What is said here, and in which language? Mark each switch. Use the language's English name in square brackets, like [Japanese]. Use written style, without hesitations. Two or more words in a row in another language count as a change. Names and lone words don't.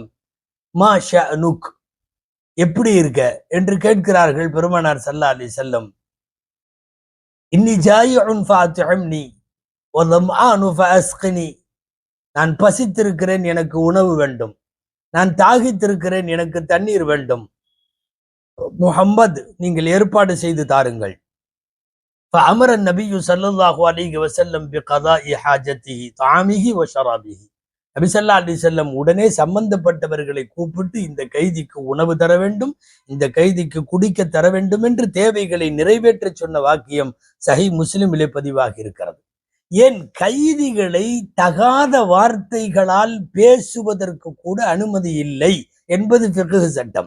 [Arabic] ما شأنك, [Tamil] எப்படி இருக்க என்று கேட்கிறார்கள் பெருமானார் [Arabic] صلى الله عليه وسلم. إني جائع فأطعمني وظمآن فاسقني, [Tamil] நான் பசித்திருக்கிறேன், எனக்கு உணவு வேண்டும். நான் தாகித்திருக்கிறேன், எனக்கு தண்ணீர் வேண்டும். முஹம்மது, நீங்கள் ஏற்பாடு செய்து தாருங்கள். [Arabic] فأمر النبي صلى الله عليه وسلم بقضاء حاجته طعامه وشرابه. [Tamil] நபி [Arabic] صلى الله عليه وسلم [Tamil] உடனே சம்பந்தப்பட்டவர்களை கூப்பிட்டு இந்த கைதிக்கு உணவு தர வேண்டும், இந்த கைதிக்கு குடிக்க தர வேண்டும் என்று தேவைகளை நிறைவேற்ற சொன்ன வாக்கியம் சஹீஹ் முஸ்லிமிலே பதிவாகி இருக்கிறது. ஏன் கைதிகளை தகாத வார்த்தைகளால் பேசுவதற்கு கூட அனுமதி இல்லை என்பது ஃபிக்ஹ் சட்டம்.